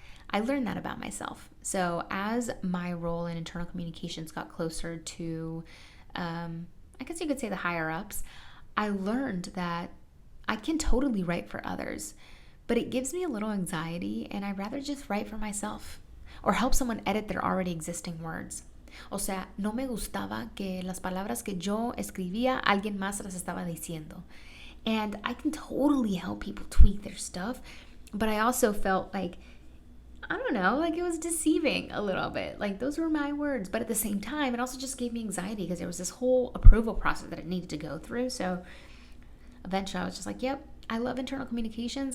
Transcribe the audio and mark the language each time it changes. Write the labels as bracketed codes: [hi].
[en] I learned that about myself. So as my role in internal communications got closer to, I guess you could say, the higher ups, I learned that I can totally write for others, but it gives me a little anxiety, and I'd rather just write for myself or help someone edit their already existing words. [es] O sea, no me gustaba que las palabras que yo escribía, alguien más las estaba diciendo. [en] And I can totally help people tweak their stuff, but I also felt like, I don't know, like it was deceiving a little bit. Like those were my words, but at the same time, it also just gave me anxiety because there was this whole approval process that I needed to go through. So eventually I was just like, yep, I love internal communications.